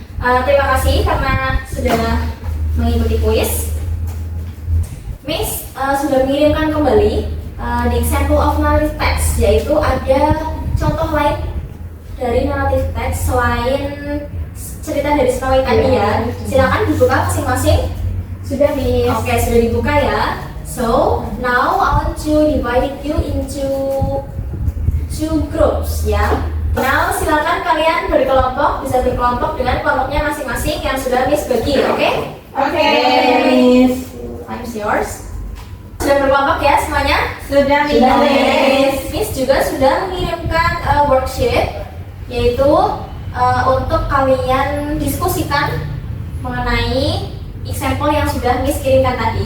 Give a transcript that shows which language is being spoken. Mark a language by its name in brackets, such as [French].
[Indonesian] Terima kasih karena sudah mengikuti kuis. Miss sudah mengirimkan kembali [English] the example of narrative text, [Indonesian] yaitu ada contoh lain dari narrative text selain cerita dari Snow White tadi ya. Silakan dibuka masing-masing. Sudah, Miss. Oke, sudah dibuka ya. [English] So, now I want to divide you into two groups ya. [Indonesian] Now, silakan kalian berkelompok, bisa berkelompok dengan kelompoknya masing-masing yang sudah Miss bagi, oke? Oke. [English] Miss. Time's yours. [Indonesian] Sudah berkelompok ya semuanya? Sudah, Sudah, [English] Miss. [Indonesian] Miss juga sudah mengirimkan worksheet, yaitu untuk kalian diskusikan mengenai example yang sudah Miss kirimkan tadi.